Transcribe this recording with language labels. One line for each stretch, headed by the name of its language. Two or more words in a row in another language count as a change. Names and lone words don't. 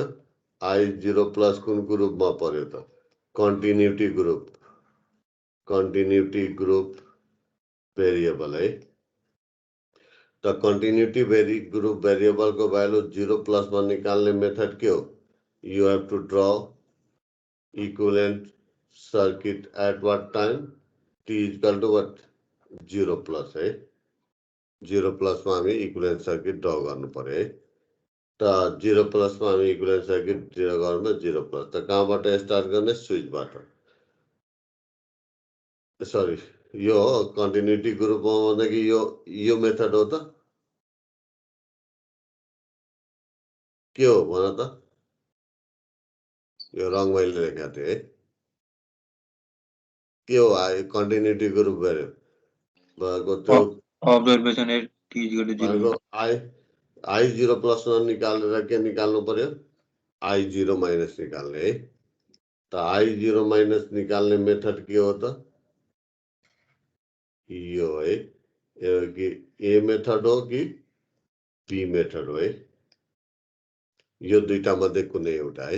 Nepali: I0 प्लस कुन ग्रुपमा पर्यो त?
English: Continuity group. Continuity group variable है।
Nepali: त
English: continuity group variable
Nepali: को भ्यालु 0 प्लस मा निकाल्ने मेथड के हो?
English: You have to draw equivalent circuit at what time? t equal to what? 0 plus है।
Nepali: 0 प्लस में हामी
English: equivalent circuit draw
Nepali: गर्नु पर्यो है। त 0 प्लस में हामी
English: equivalent circuit draw
Nepali: गर्नु 0 प्लस। त कहाँबाट स्टार्ट गर्ने? स्विचबाट। सरी यो
English: continuity groupमा
Nepali: भनेको यो मेथड हो त? के हो भन त? यो रङ मैले लेखेको थिएँ है। के हो
English: continuity group
Nepali: भएको त्यो
English: Observation at t equal to 0
Nepali: आई 0 प्लस में निकालेर के निकाल्नु पर्यो? I0 माइनस निकाल्ने है। त I0 माइनस निकाल्ने मेथड के हो त? यो है। यो कि ए मेथड हो कि बी मेथड हो है? यो दुईटा मध्ये कुनै एउटा है।